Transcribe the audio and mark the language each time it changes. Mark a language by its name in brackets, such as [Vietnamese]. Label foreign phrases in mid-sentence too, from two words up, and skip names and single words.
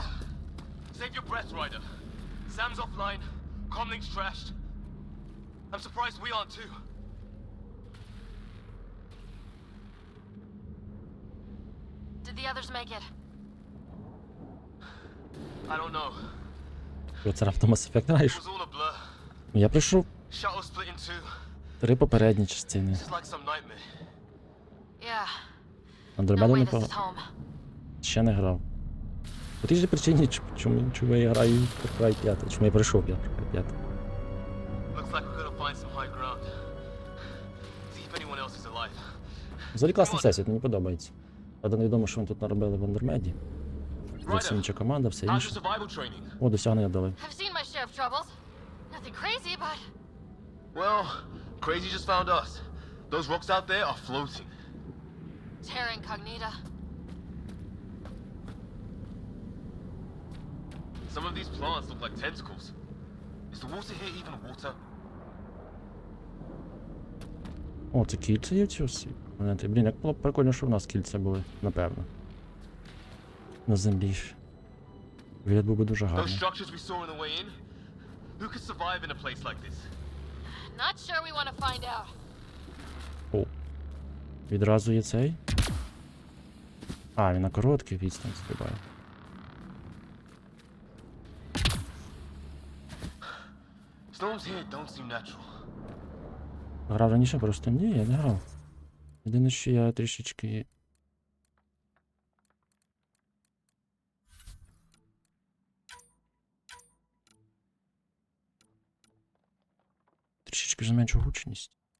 [English] Save your breath, Ryder. Sam's offline. Comlink's trashed. I'm surprised we aren't too. Did the others make it? I don't know. [Ukrainian] Це раптом Mass Effect граєш? [English] It was all a blur. [Ukrainian] Я пройшов [English] Shuttle split in two. [Ukrainian] 3 попередні частини. [English] This is like some nightmare. Yeah. No [Ukrainian] Андромеду [English] way [Ukrainian] не [English] this is home. [Ukrainian] ще не грав. По тій же причині, чому я граю в Far Cry 5, чому я пройшов я Far Cry 5. [English] Looks like we've got to find some high ground. See if anyone else is alive. [Ukrainian] Взагалі класний всесвіт, мені подобається. Правда, невідомо, що вони тут наробили в Андромеді. Зовсім інша команда, все [English] How's your [Ukrainian] інше. [English] survival training? [Ukrainian] О, досягнення дали. [English] I've seen my share of troubles. Nothing crazy, but Well, crazy just found us. Those rocks out there are floating. [Latin] terra incognita. [English] Some of these plants look like tentacles. Is the water here even water? [Ukrainian] О, це кільця є в цій осі. Блін, як було б прикольно, що в нас кільця були, напевно. На землі ж. Вигляд був би дуже [English] Those [Ukrainian] гарний. [English] structures we saw on the way in? Who could survive in a place like this? Not sure we want to find out. [Ukrainian] О. Відразу є цей. А, він на короткий відстань стрибає. [English] Storms here don't seem natural. [Ukrainian] Грав раніше просто? Ні, я не грав. Єдине, що я трішечки... Трішечки зменшу гучність.